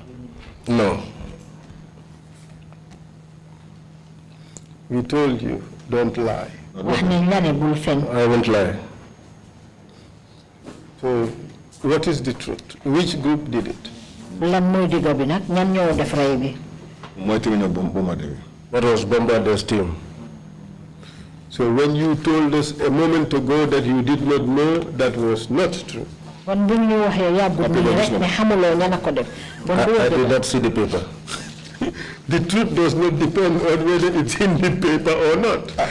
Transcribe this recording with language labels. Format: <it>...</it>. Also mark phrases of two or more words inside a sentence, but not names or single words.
<en>No. We told you, don't lie.</en> <wo>wax nañ la ne bul fen.</wo> <en>I won't lie. So, what is the truth? Which group did it?</en> <wo>lan mooy digga bi nag ñan ñoo def rey bi.</wo> <en>That was Bombarder's team. So when you told us a moment ago that you did not know, that was not true. I did not see the paper. The truth does not depend on whether it's in the paper or not.</en>